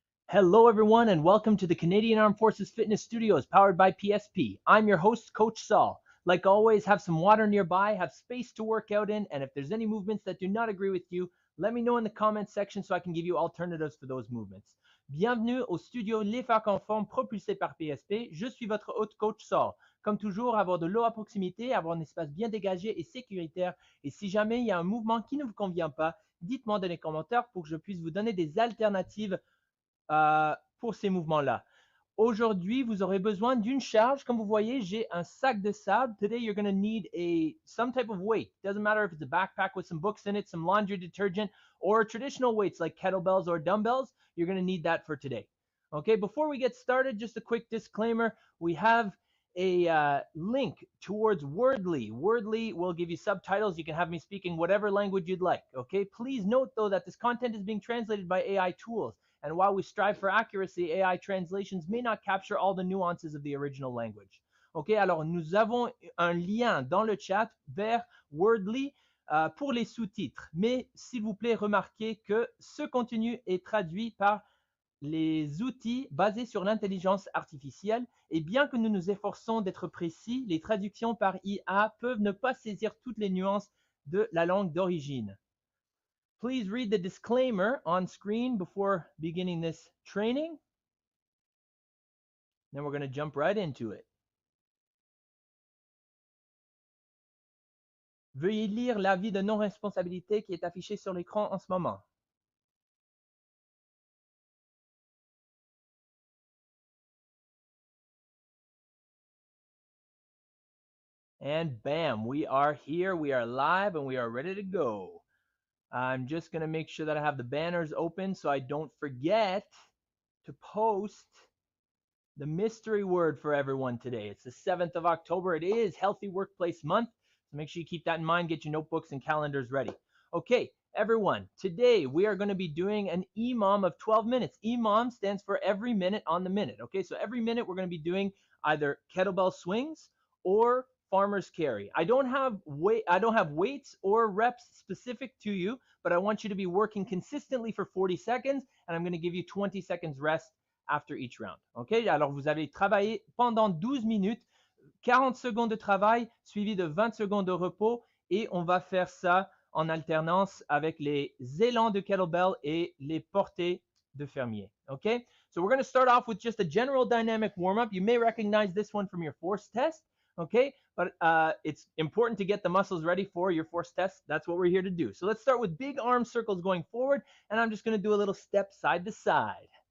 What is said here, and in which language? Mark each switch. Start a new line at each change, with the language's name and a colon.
English: Hello, everyone, and welcome to the Canadian Armed Forces Fitness Studios, powered by PSP. I'm your host, Coach Saul. Like always, have some water nearby, have space to work out in, and if there's any movements that do not agree with you, let me know in the comments section so I can give you alternatives for those movements.
French: Bienvenue au studio Les Faire Conforme propulsé par PSP. Je suis votre hôte Coach Saul. Comme toujours, avoir de l'eau à proximité, avoir un espace bien dégagé et sécuritaire. Et si jamais il y a un mouvement qui ne vous convient pas, dites-moi dans les commentaires pour que je puisse vous donner des alternatives pour ces mouvements-là. Aujourd'hui, vous aurez besoin d'une charge. Comme vous voyez, j'ai un sac de sable.
English: Today, you're going to need some type of weight. Doesn't matter if it's a backpack with some books in it, some laundry detergent, or traditional weights like kettlebells or dumbbells. You're going to need that for today. Okay, before we get started, just a quick disclaimer. We have a link towards Wordly. Wordly will give you subtitles. You can have me speak in whatever language you'd like. Okay, please note, though, that this content is being translated by AI tools. And while we strive for accuracy, AI translations may not capture all the nuances of the original language.
French: OK, alors nous avons un lien dans le chat vers Wordly pour les sous-titres. Mais s'il vous plaît, remarquez que ce contenu est traduit par les outils basés sur l'intelligence artificielle. Et bien que nous nous efforçons d'être précis, les traductions par IA peuvent ne pas saisir toutes les nuances de la langue d'origine.
English: Please read the disclaimer on screen before beginning this training. Then we're going to jump right into it.
French: Veuillez lire l'avis de non-responsabilité qui est affiché sur l'écran en ce moment.
English: And bam, we are here, we are live, and we are ready to go. I'm just going to make sure that I have the banners open so I don't forget to post the mystery word for everyone today. It's the 7th of October. It is Healthy Workplace Month. So make sure you keep that in mind. Get your notebooks and calendars ready. Okay, everyone. Today we are going to be doing an EMOM of 12 minutes. EMOM stands for every minute on the minute. Okay, so every minute we're going to be doing either kettlebell swings or farmer's carry. I don't have weights or reps specific to you, but I want you to be working consistently for 40 seconds, and I'm going to give you 20 seconds rest after each round. Okay?
French: Alors vous allez travailler pendant 12 minutes, 40 secondes de travail suivi de 20 secondes de repos, et on va faire ça en alternance avec les élans de kettlebell et les portées de fermier.
English: Okay? So we're going to start off with just a general dynamic warm-up. You may recognize this one from your force test. Okay, but it's important to get the muscles ready for your force test. That's what we're here to do. So let's start with big arm circles going forward, and I'm just going to do a little step side to side.